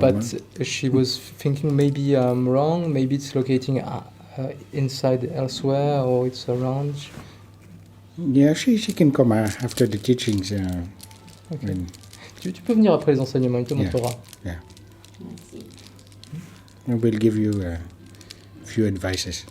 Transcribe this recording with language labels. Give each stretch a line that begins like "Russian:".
English: But she was thinking maybe I'm wrong, maybe it's locating inside elsewhere or it's around. Yeah, she can come after the teachings. Okay.
French: Tu peux venir après les enseignements, il te montrera.
English: Yeah.
French: Merci.
English: And we'll give you a few advices.